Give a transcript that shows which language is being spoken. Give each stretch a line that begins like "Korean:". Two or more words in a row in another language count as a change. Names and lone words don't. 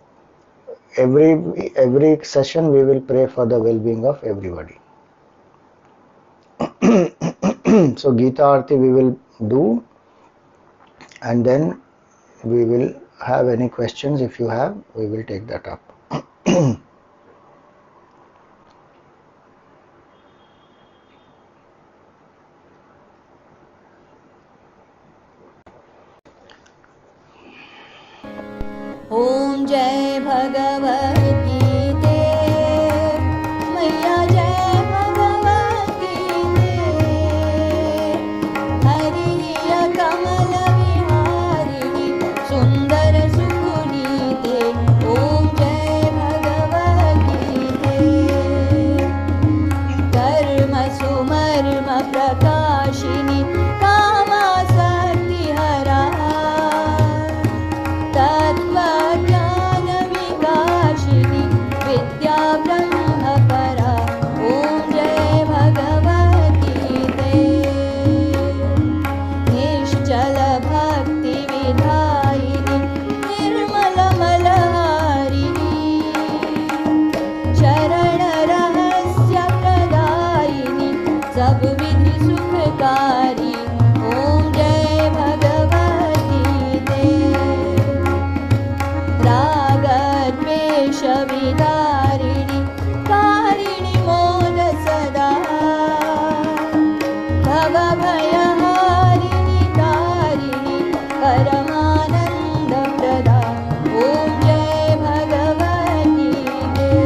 English: Every session we will pray for the well-being of everybody. So Gita Aarti we will do, and then we will have any questions. If you have, we will take that up.
Hindi: ॐ जय भगवद्गीते मैया जय भगवद्गीते हरिया कमल विहारिणि सुन्दर सुपुनीते ॐ जय भगवद्गीते कर्म सुमर्म प्रकाशिनि कामासक्तिहरा तत्त्वज्ञान विकाशिनि विद्या ब्रह्मपरा ॐ जय भगवद्गीते निश्चल भक्ति विधायिनि निर्मल मलहारिणि शरण रहस्य प्रदायिनि सब विधि सुखकारी ॐ जय भगवद्गीते रागद्वेष विदारिणि कारिणि मोद सदा भवभयहारिणि तारिणि परमानन्दप्रदा ॐ जय भगवद्गीते